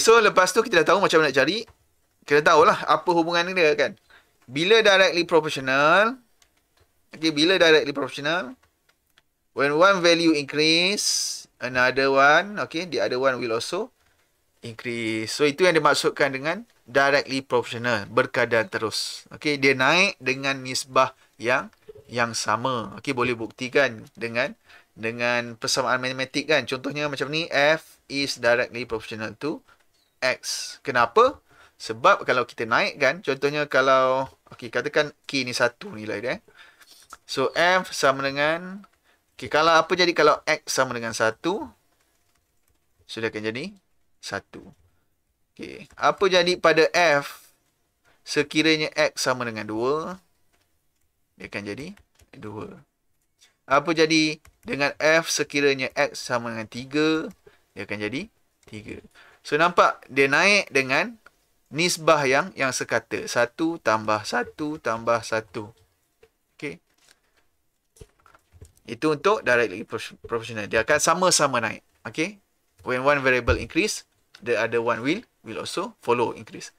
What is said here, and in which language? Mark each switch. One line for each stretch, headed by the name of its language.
Malay: So, lepas tu kita dah tahu macam mana nak cari. Kita tahulah apa hubungan dia kan. Bila directly proportional. Okay. Bila directly proportional.
English: When one value increase, another one. Okay. The other one will also increase.
Malay: So, itu yang dimaksudkan dengan directly proportional. Berkadar terus. Okay. Dia naik dengan nisbah yang sama. Okay. Boleh buktikan dengan persamaan matematik kan. Contohnya macam ni.
English: F is directly proportional to X.
Malay: Kenapa? Sebab kalau kita naikkan. Contohnya kalau. Okay. Katakan K ni 1 nilai dia. So, F sama dengan. Okay. Kalau apa jadi kalau X sama dengan 1. Sudah akan jadi 1. Okay. Apa jadi pada F sekiranya X sama dengan 2? Dia akan jadi 2. Apa jadi dengan F sekiranya X sama dengan 3? Dia akan jadi 3. So, nampak dia naik dengan nisbah yang sekata. 1 tambah 1 tambah 1. Okay. Itu untuk directly proportional. Dia akan sama-sama naik. Okay.
English: When one variable increase, the other one will also follow increase.